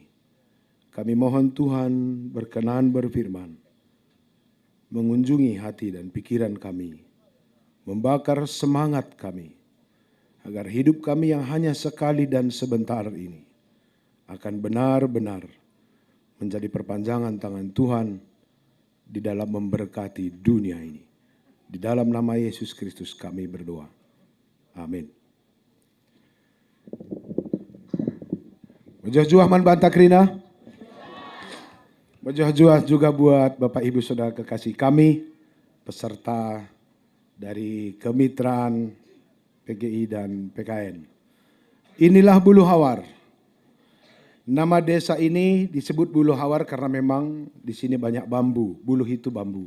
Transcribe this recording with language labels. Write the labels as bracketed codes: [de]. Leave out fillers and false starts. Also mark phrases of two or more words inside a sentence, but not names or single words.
[id] Kami mohon Tuhan berkenan berfirman, mengunjungi hati dan pikiran kami, membakar semangat kami, agar hidup kami yang hanya sekali dan sebentar ini akan benar-benar menjadi perpanjangan tangan Tuhan di dalam memberkati dunia ini. Di dalam nama Yesus Kristus kami berdoa. Amin. [btx] Mojoh-joh man banta krina. [id] Mojoh-joh juga buat Bapak Ibu Saudara kekasih kami, peserta dari kemitraan PGI dan PKN. Inilah Buluhawar. Nama desa ini disebut Buluhawar karena memang di sini banyak bambu, buluh itu bambu.